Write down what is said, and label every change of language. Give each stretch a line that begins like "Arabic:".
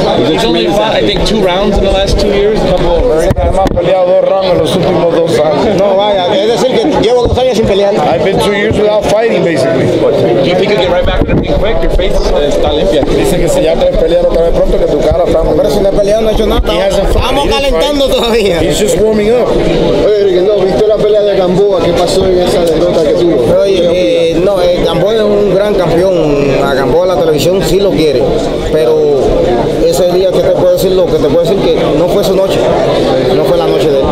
English: He's only fought, I think, 2 rounds in the last 2 years. A couple of very
Spanish: Además, ha peleado 2 rounds en los últimos 2 años. No, vaya, es decir que llevo 2 años sin pelear.
English: I've been 2 years without fighting, basically. Do you think you'll get right back to the ring quick? Your face
Spanish: está limpia. Dice que si ya puedes pelear otra vez pronto, que tu cara está muy Pero si no he peleado, no he hecho nada. Estamos calentando todavía.
English: He's just warming up.
Spanish: Oye, Rigondeaux, ¿viste la pelea de Gamboa? ¿Qué pasó en esa derrota que tuvo? Oye, no, Gamboa es un gran campeón. A Gamboa la televisión sí lo quiere, pero ese día que te puedo decir que no fue su noche, no fue la noche de él.